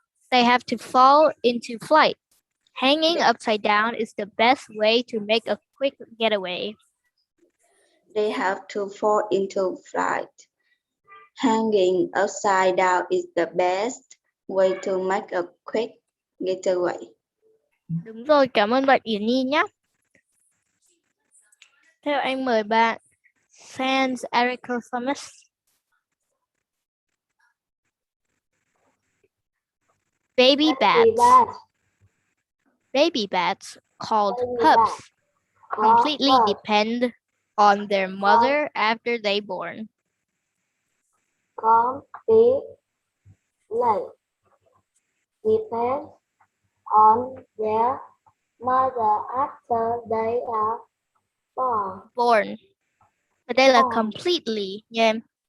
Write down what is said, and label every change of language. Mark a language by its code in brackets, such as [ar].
[en] They have to fall into flight. Hanging upside down is the best way to make a quick getaway. They have to fall into flight. Hanging upside down is the best way to make a quick getaway. [vi] Đúng rồi, cảm ơn bạn Yến Nhi nhé. Theo anh mời bạn Sans Ericosamus. [en] Baby bats. Baby bats, called pups, completely depend on their mother after they born. Completely depends on their mother after they are born. Born. [vi] Ở đây là completely nha em.